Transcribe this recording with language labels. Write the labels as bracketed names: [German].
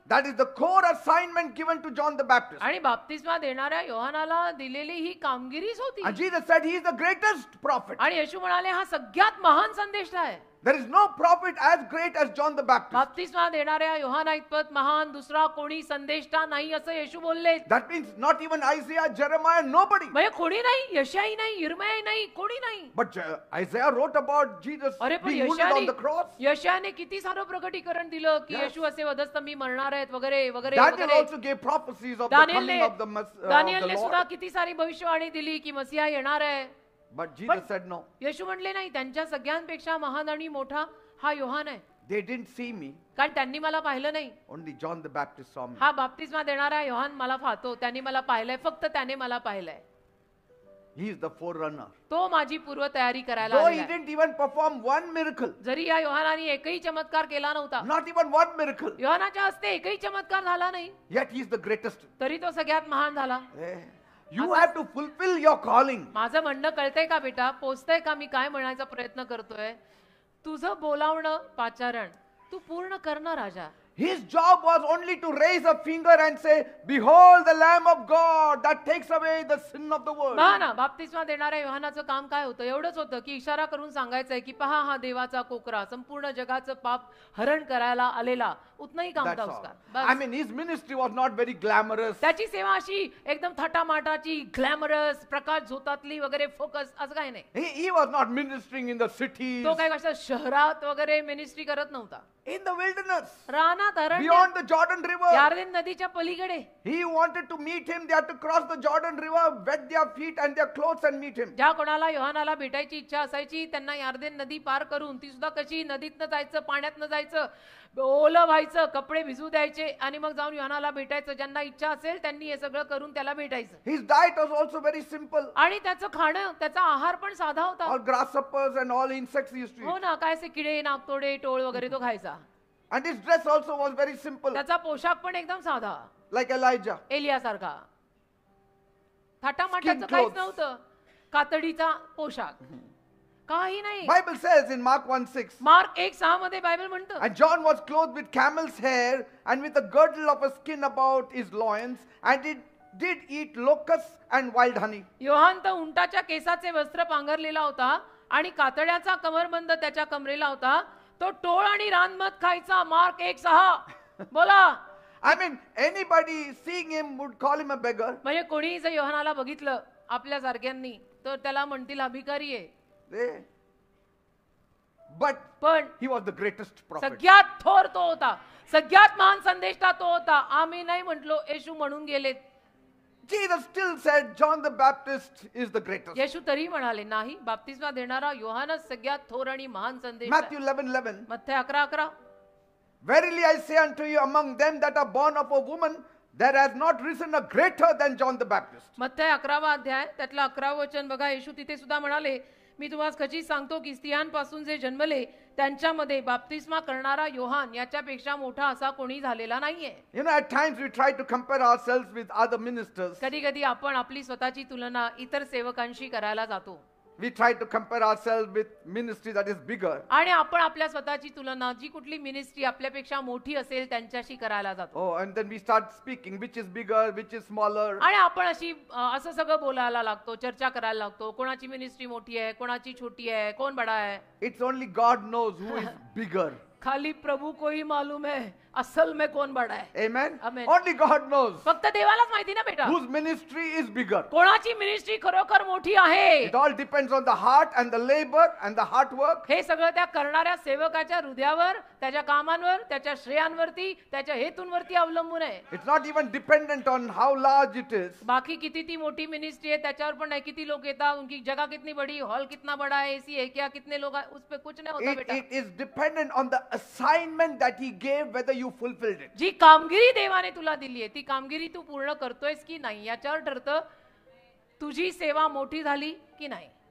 [English] That is the core assignment given to John the Baptist. [Marathi] आणि बाप्तिस्मा देणाऱ्या योहानाला दिलेली ही कामगिरीच होती. [English] And Jesus said he is the greatest prophet. [Marathi] आणि येशू म्हणाले हा सगळ्यात महान संदेश आहे. [English] There is no prophet as great as John the Baptist. [Marathi] बाप्तिस्मा देणाऱ्या योहाना इतपत महान दुसरा कोणी संदेष्टा नाही असं येशू बोलले. [English] That means not even Isaiah, Jeremiah, nobody. [Marathi] म्हणजे कोणी नाही, यशाई नाही, यिर्मयाही नाही, कोणी नाही. [English] But Isaiah wrote about Jesus [Marathi] अरे पण [English] being wounded on the cross. [Marathi] यशाने किती सारं प्रकटीकरण दिलं की [English] Yes. [Marathi] येशू असे वधस्तंभी मरणार आहेत वगैरे वगैरे [English] Daniel [Marathi] वगैरे. [English] also gave prophecies of the coming [Marathi] दानिएलने [English] of the [Marathi] सुद्धा [English] Lord. [Marathi] किती सारी भविष्यवाणी दिली की मसीहा येणार आहे. [English] But Jesus said no. [Marathi] येशू म्हणले नाही, त्यांच्या सगळ्यांपेक्षा महान आणि मोठा हा योहान आहे. [English] They didn't see me. [Marathi] कारण त्यांनी मला पाहिलं नाही. [English] Only John the Baptist saw me. [Marathi] हा बाप्तिस्मा देणारा योहान मला पाहतो, त्यांनी मला पाहिलंय, फक्त त्याने मला पाहिलंय. [English] He is the forerunner. [Marathi] तो माझी पूर्व तयारी करायला [English] Though he [Marathi] आलेला आहे. [English] didn't even perform one miracle. [Marathi] जरी या योहानाने एकही चमत्कार केला नव्हता, [English] Not even one miracle. [Marathi] योहानाच्या हस्ते एकही चमत्कार झाला नाही, [English] Yet he is the greatest. [Marathi] तरी तो सगळ्यात महान झाला. [English] You have to fulfill your calling. [Marathi] माझं म्हणणं कळतंय का बेटा? पोचतंय का? मी काय म्हणायचा प्रयत्न करतोय? तुझं बोलावणं पाचारण तू पूर्ण करणं राजा. [English] His job was only to raise a finger and say, "Behold the Lamb of God that takes away the sin of the world." [Marathi] पहा ना, बाप्तिस्मा देणाऱ्या योहानाचं काम काय होतं? एवढंच होतं की इशारा करून सांगायचंय की पहा हा देवाचा कोकरा, संपूर्ण जगाचं पाप हरण करायला आलेला. [Hindi] उतनाही काम [English] That's [Hindi] था [English] all. [Hindi] उसका. [English] I [Hindi] बस. [English] mean, his ministry was not very glamorous. [Marathi] त्याची सेवा अशी एकदम थाटामाटाची, ग्लॅमरस, प्रकाश झोतातली वगैरे फोकस असं काही नाही. [English] He was not ministering in the cities. [Marathi] तो काय कसं शहरात वगैरे मिनिस्ट्री करत नव्हता. [English] In the wilderness, [Marathi] रानात [English] beyond the Jordan River. [Marathi] यार्देन नदीच्या पलीकडे. [English] He wanted to meet him. They had to cross the Jordan River, wet their feet and their clothes and meet him. [Marathi] ज्या कोणाला योहानाला भेटायची इच्छा असायची त्यांना यार्देन नदी पार करून, ती सुद्धा कशी, नदीतनं जायचं, पाण्यातनं जायचं, ओलं व्हायचं, कपडे भिजू द्यायचे आणि मग जाऊन योहानाला भेटायचं. ज्यांना इच्छा असेल त्यांनी हे सगळं करून त्याला भेटायचं. [English] His diet was also very simple. [Marathi] आणि त्याचं खाणं, त्याचा आहार पण साधा होता. [English] All grasshoppers and all insects he used to [Marathi] हो [English] eat. [Marathi] ना, काय असे किडे, नागतोडे, टोळ वगैरे तो खायचा. [English] And his dress also was very simple, [Marathi] त्याचा पोशाख पण एकदम साधा, [English] like Elijah. [Marathi] एलियासारखा. थाटामाटाचं [English] Skin [Marathi] काहीच [English] clothes. [Marathi] नव्हतं. कातडीचा पोशाख काही नाही. [English] Bible says in Mark 1:6, [Marathi] mark 1:6 मध्ये बायबल म्हणतं, [English] and John was clothed with camel's hair and with a girdle of a skin about his loins, and it did eat locusts and wild honey. [Marathi] Yohan तर उंटाच्या केसाचे वस्त्र पांघरलेला होता आणि कातड्याचा कमरबंद त्याच्या कमरेला होता. तो टोळ आणि रानमध खायचा. मार्क 1:6. बोला. [English] I mean, anybody seeing him would call him a beggar. [Marathi] म्हणजे कोणी जर योहानाला बघितलं आपल्या सारख्यांनी तर त्याला म्हणतील हा भिकारी आहे. [English] But [Marathi] पण [English] he was the greatest prophet. [Marathi] सगळ्यात थोर तो होता, सगळ्यात महान संदेष्टा तो होता. आम्ही नाही म्हटलो, येशू म्हणून गेलेत. [English] Jesus still said John the Baptist is the greatest. [Marathi] येशू तरी म्हणाले नाही, बाप्तिस्मा देणारा योहानच सगळ्यात थोर आणि महान संदेश. [English] Matthew 11:11. [Marathi] मत्थय 11:11. [English] Verily I say unto you, among them that are born of a woman, there has not risen a greater than John the Baptist. [Marathi] मत्थय 11वा अध्याय त्यातलं 11वं वचन बघा. येशू तिथे सुद्धा म्हणाले, मी तुम्हाला खचित सांगतो की स्त्रियांपासून जे जन्मले त्यांच्यामध्ये बाप्तिस्मा करणारा योहान याच्यापेक्षा मोठा असा कोणी झालेला नाहीये. [English] You know, at times we try to compare ourselves with other ministers. [Marathi] कधी कधी आपण आपली स्वतःची तुलना इतर सेवकांशी करायला जातो. [English] We try to compare ourselves with ministry that is bigger. [Marathi] आणि आपण आपल्या स्वतःची तुलना जी कुठली मिनिस्ट्री आपल्यापेक्षा मोठी असेल त्यांच्याशी करायला जातो. [English] Oh, and then we start speaking, which is bigger, which is smaller. [Marathi] आणि आपण अशी असं सगळं बोलायला लागतो, चर्चा करायला लागतो. कोणाची मिनिस्ट्री मोठी आहे, कोणाची छोटी आहे, कोण बडा आहे. [English] It's only God knows who is bigger. [Hindi] खाली प्रभू को ही मालूम है असल में कौन बड़ा है. [English] Amen. Amen. Only God knows [Marathi] फक्त देवालाच माहिती ना बेटा, [English] whose ministry is bigger. [Marathi] कोणाची मिनिस्ट्री खरोखर मोठी आहे. [English] It all depends on the heart and the labor and the hard work. [Marathi] हे सगळं त्या करणाऱ्या सेवकाच्या हृदयावर, त्याच्या कामांवर, त्याच्या श्रेयांवरती, त्याच्या हेतूंवरती अवलंबून आहे. [English] It's not even dependent on how large it is. [Marathi] बाकी किती ती मोठी मिनिस्ट्री आहे त्याच्यावर पण नाही, किती लोग येतात, [Hindi] उनकी जगह कितनी बड़ी, हॉल कितना बड़ा है, एसी है क्या, कितने लोग आए, उस पे कुछ नहीं होता बेटा. [English] It is dependent on the assignment that He gave, whether you fulfilled it. [Marathi] जी कामगिरी देवाने तुला दिली आहे ती कामगिरी तू पूर्ण करतोयस की नाही याच्यावर ठरतं तुझी सेवा मोठी झाली की नाही.